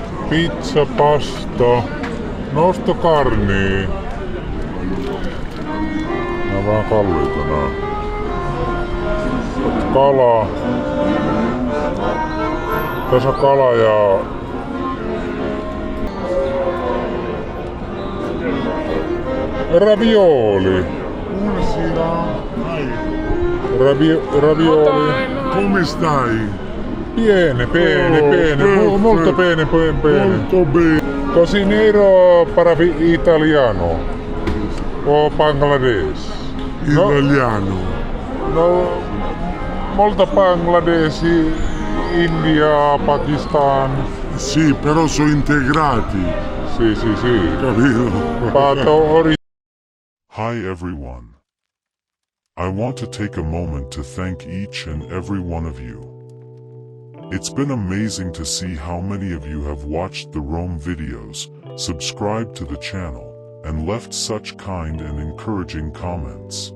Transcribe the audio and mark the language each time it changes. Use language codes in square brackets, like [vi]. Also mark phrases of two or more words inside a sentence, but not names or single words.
[fi] pizza, pasta, nostokarni. Nää vähän kalliita nää. Kala. Tässä on kala ja ravioli. Ravioli. [it] Come stai? Bene. Molto bene. Molto bene. [es] Cocinero para italiano. [it] O Bangladesh. Italiano. No, molto Bangladesh, India, Pakistan. Sì, però sono integrati. Sì. Capito? [en] Hi everyone. I want to take a moment to thank each and every one of you. It's been amazing to see how many of you have watched the Rome videos, subscribed to the channel, and left such kind and encouraging comments.